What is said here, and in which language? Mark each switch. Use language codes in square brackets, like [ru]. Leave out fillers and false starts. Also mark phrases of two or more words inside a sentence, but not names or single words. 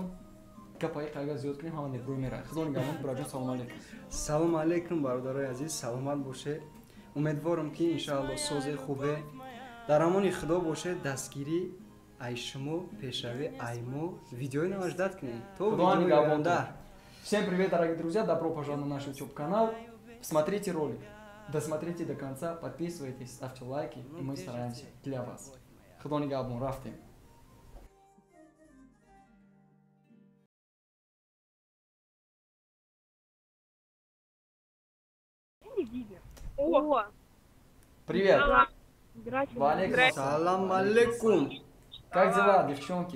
[tg] Гапаи қайга зиёд кунем ҳама небрӯй меравад. Худо нигаҳбон. Бураҷон [ar] سلام عليكم. سلام عليكم [tg] бародарои азиз, саломат бошед. Умедворам ки иншаалло созе хубе дар амони худо бошед. Дастгирӣ ай шумо пешрави ай мо видеои наваш дад кунем. То видеои равонда. [ru] Всем привет, дорогие друзья, добро пожаловать на наш YouTube канал. Смотрите ролик, досмотрите до конца, подписывайтесь, ставьте лайки, и мы стараемся для вас. [tg] Худо нигаҳбон, рафтем. О, [ru] Привет. Здравствуйте. [ar] سلام عليكم. [ru] Как дела, девчонки?